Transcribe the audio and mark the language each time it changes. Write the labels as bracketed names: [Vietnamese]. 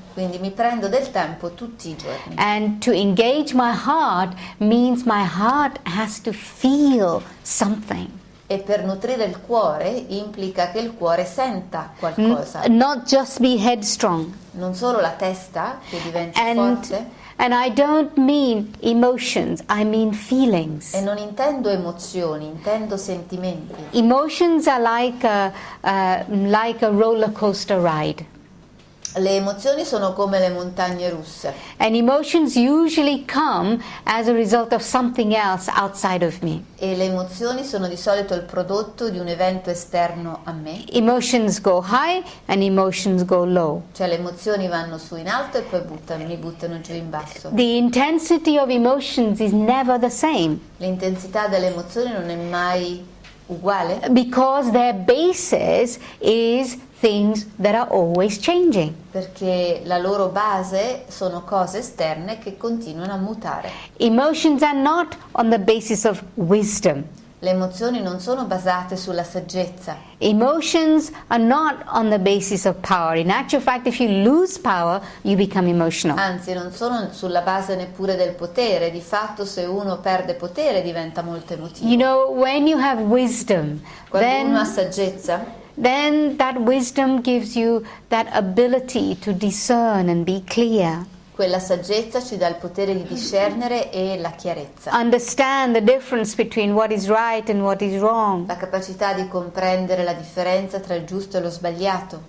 [Italian] Quindi mi prendo del tempo tutti i giorni. [English] And to engage my heart means my heart has to feel something. [Italian] E per nutrire il cuore implica che il cuore senta qualcosa. [English] Not just be headstrong. [Italian] Non solo la testa che diventa forte. [English] And I don't mean emotions, I mean feelings. [Italian] E non intendo emozioni, intendo sentimenti. [English] Emotions are like a roller coaster ride. [Italian] Le emozioni sono come le montagne russe. [English] And emotions usually come as a result of something else outside of me. [Italian] E le emozioni sono di solito il prodotto di un evento esterno a me. [English] Emotions go high and emotions go low. [Italian] Cioè le emozioni vanno su in alto e poi mi buttano giù in basso. [English] The intensity of emotions is never the same. [Italian] L'intensità delle emozioni non è mai uguale. [English] Because their basis is things that are always changing. [Italian] Perché la loro base sono cose esterne che continuano a mutare. [English] Emotions are not on the basis of wisdom. [Italian] Le emozioni non sono basate sulla saggezza. [English] Emotions are not on the basis of power. In actual fact, if you lose power, you become emotional. [Italian] Anzi, non sono sulla base neppure del potere. Di fatto, se uno perde potere, diventa molto emotivo. [English] You know, when you have wisdom, [Italian] Quando uno ha saggezza, [English] then that wisdom gives you that ability to discern and be clear. [Italian] Quella saggezza ci dà il potere di discernere e la chiarezza. [English] Understand the difference between what is right and what is wrong. [Italian] La capacità di comprendere la differenza tra il giusto e lo sbagliato.